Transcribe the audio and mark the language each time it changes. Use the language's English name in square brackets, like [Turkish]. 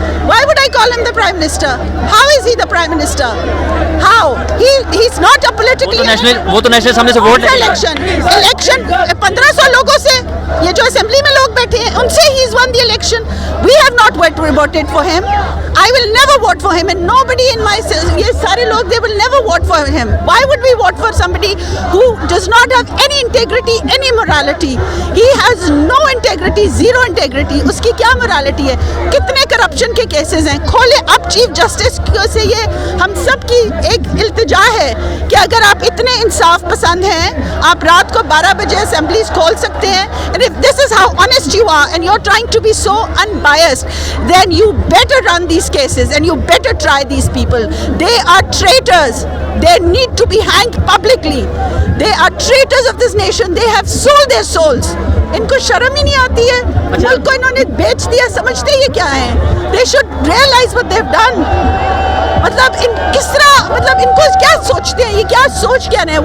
[English] Why would I call him the Prime Minister? How is he the Prime Minister? How? He's not a politically... [Hindi] वो तो national सामने से vote लेके Election 1500 लोगों से, ये जो असेंबली में लोग बैठे हैं उनसे [English] he's won the election. We have not voted for him. I will never vote for him, and nobody in my... [Hindi] ये सारे लोग, [English] they will never vote for him. Why would we vote for somebody who does not have any integrity, any morality? He has no integrity, zero integrity. [Hindi] उसकी क्या morality है? कितने corruption के cases हैं? खोले अब चीफ जस्टिस से ये हम सब की एक इल्तिजा है कि अगर आप इतने इंसाफ पसंद हैं, आप रात को 12 बजे असेंबलीज खोल सकते हैं, [English] and if this is how honest you are and you're trying to be so unbiased, then you better run these cases and you better try these people. They are traitors. They need to be hanged publicly. They are traitors of this nation. They have sold their souls. [Hindi] इनको शर्म ही नहीं आती है, मुल्क को इन्होंने बेच दिया, समझते ये क्या है? [English] They should realize what they've done. [Hindi] मतलब इन किस तरह, मतलब इनको क्या सोचते हैं, ये क्या सोच क्या रहे हैं?